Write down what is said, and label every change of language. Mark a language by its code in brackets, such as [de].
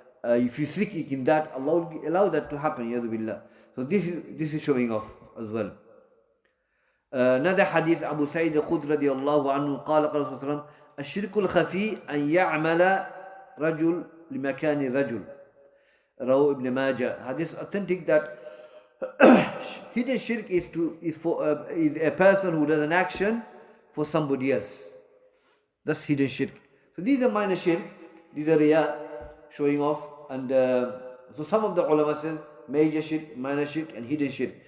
[en] If you seek in that, Allah will allow that to happen, yadu billah. So this is showing off as well. Another hadith, [ar] Abu Sa'id al-Khudri radiyallahu anhu, قال صلى الله عليه وسلم الشرك الخفي أن يعمل رجل لمكان رجل. [en] Raw Ibn Majah. Hadith authentic that hidden shirk is a person who does an action for somebody else. That's hidden shirk. So these are minor shirk, these are riya, showing off, and so some of the ulama says major shirk, minor shirk, and hidden shirk.